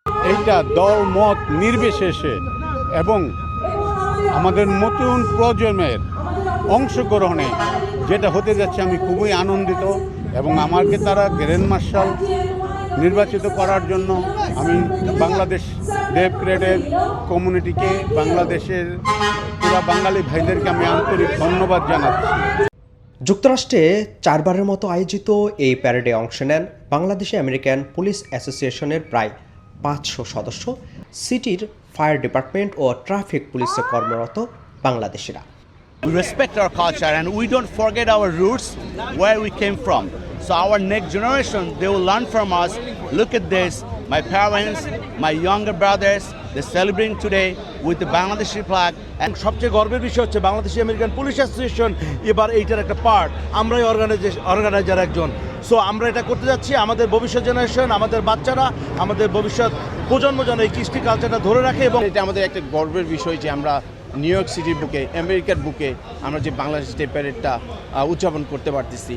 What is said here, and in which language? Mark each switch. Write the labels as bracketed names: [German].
[Bangla] এইটা দল মত নির্বিশেষে এবং আমাদের নতুন প্রজন্মের অংশগ্রহণে যেটা হতে যাচ্ছে, আমি খুবই আনন্দিত এবং আমাকে তারা গ্র্যান্ড মার্শাল নির্বাচিত করার জন্য আমি বাংলাদেশ ডে প্যারেডের কমিউনিটিকে, বাংলাদেশের পুরা বাঙালি ভাইদেরকে আমি আন্তরিক ধন্যবাদ জানাচ্ছি। যুক্তরাষ্ট্রে 4বারের মতো আয়োজিত এই প্যারেডে অংশ নেন বাংলাদেশে আমেরিকান পুলিশ অ্যাসোসিয়েশনের প্রায় 500 সদস্য, সিটির ফায়ার ডিপার্টমেন্ট ও ট্রাফিক পুলিশে কর্মরত বাংলাদেশিরা। [English] We respect our culture and we don't forget our roots, where we came from. So our next generation, they will learn from us. Look at this, my parents, my younger brothers, they're celebrating today with the Bangladeshi flag. [Bangla] And সবচেয়ে গর্বের বিষয় হচ্ছে Bangladeshi American police association এবার এইটার একটা part, আমরাই organiser একজন। So আমরা এটা করতে যাচ্ছি, আমাদের ভবিষ্যৎ জেনারেশন, আমাদের বাচ্চারা, আমাদের ভবিষ্যৎ প্রজন্ম যেন এই কৃষ্টি কালচারটা ধরে রাখে। এবং এটা আমাদের একটা গর্বের বিষয় যে আমরা নিউ ইয়র্ক সিটির বুকে, আমেরিকার বুকে আমরা যে বাংলাদেশ ডে প্যারেডটা উদযাপন করতে পারতেছি।